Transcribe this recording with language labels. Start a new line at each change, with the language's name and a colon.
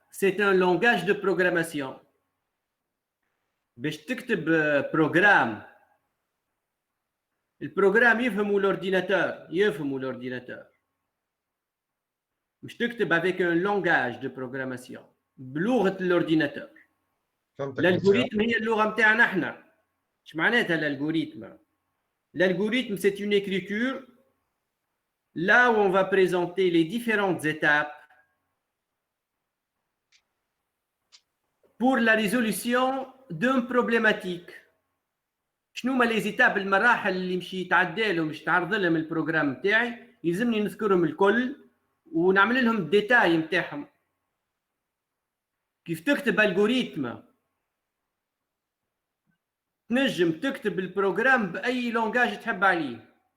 French: c'est un langage de programmation.
Arabic: باش تكتب programme. البروجرام يفهموا l'ordinateur. باش تكتب
French: avec un langage de programmation
Arabic: بلغة
French: l'ordinateur.
Arabic: L'algorithme هي اللغة متاعنا احنا. ايش معناتها l'algorithme?
French: L'algorithme, c'est une écriture là où on va présenter les différentes étapes pour la résolution d'une problématique.
Arabic: شنو هما
French: les étapes
Arabic: المراحل اللي مشي يتعدى لهم باش تعرض لهم البروجرام نتاعي يلزمني نذكرهم الكل ونعمل لهم الديتاي نتاعهم. كيف تكتب الجوريثم تنجم تكتب البروجرام باي لونجاج تحب عليه.